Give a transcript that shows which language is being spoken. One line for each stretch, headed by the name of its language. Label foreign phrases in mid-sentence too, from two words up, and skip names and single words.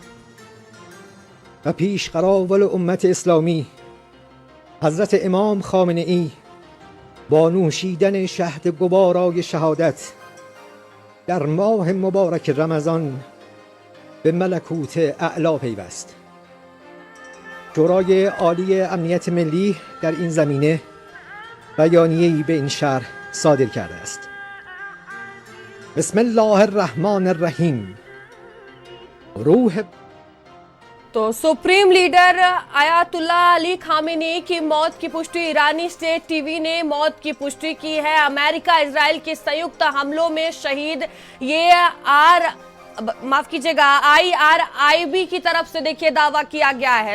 Persian: و پیش قراول امت اسلامی حضرت امام خامنه‌ای با نوشیدن شهد گوارای شهادت در ماه مبارک رمضان به ملکوت اعلا پیوست. شورای عالی امنیت ملی در این زمینه بیانیه‌ای به این شهر صادر کرده است.
Arabic: بسم الله الرحمن الرحیم.
Persian: روح
Hindi: तो
English: Supreme Leader
Hindi: आयतुल्ला अली खामेनी की मौत की पुष्टि ईरानी
English: state TV
Hindi: ने मौत की पुष्टि की है। अमेरिका इजराइल के संयुक्त हमलों में शहीद ये माफ कीजिएगा IRIB की तरफ से देखिए दावा किया गया है।